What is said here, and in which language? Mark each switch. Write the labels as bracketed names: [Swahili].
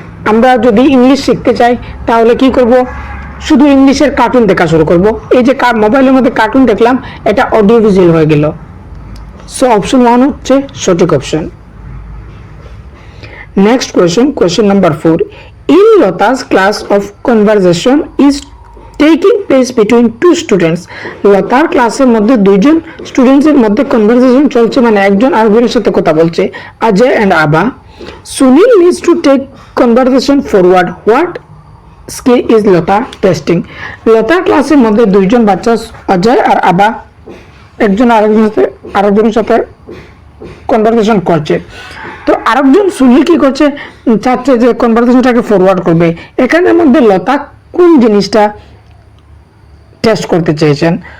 [Bangla] আমরা যদি ইংলিশ শিখতে চাই তাহলে কি করব, শুধু ইংলিশের কার্টুন দেখা শুরু করব। এই যে মোবাইলের মধ্যে কার্টুন দেখলাম, এটা অডিও ভিজুয়াল হয়ে গেল। সো অপশন 1 হচ্ছে সঠিক option. [English] Next question number 4, in Lata's class of conversation is taking place between two students. [Bangla] লতার ক্লাসের মধ্যে দুইজন স্টুডেন্টসের মধ্যে কনভারসেশন চলছে, মানে একজন আরেকজনের সাথে কথা বলছে, অজয় এন্ড আবা। [English] Sunil needs to take conversation forward. What skill is Lata testing? [Bangla] লতার ক্লাসের মধ্যে দুইজন বাচ্চা অজয় আর আবা একজন আরেকজনের সাথে কনভারসেশন করছে। তো আরেকজন সুনীল কি করছে, চাচ্ছে যে কনভারসেশনটাকে ফরওয়ার্ড করবে। এখানের মধ্যে লতা কোন জিনিসটা টেস্ট করতে চেয়েছেন?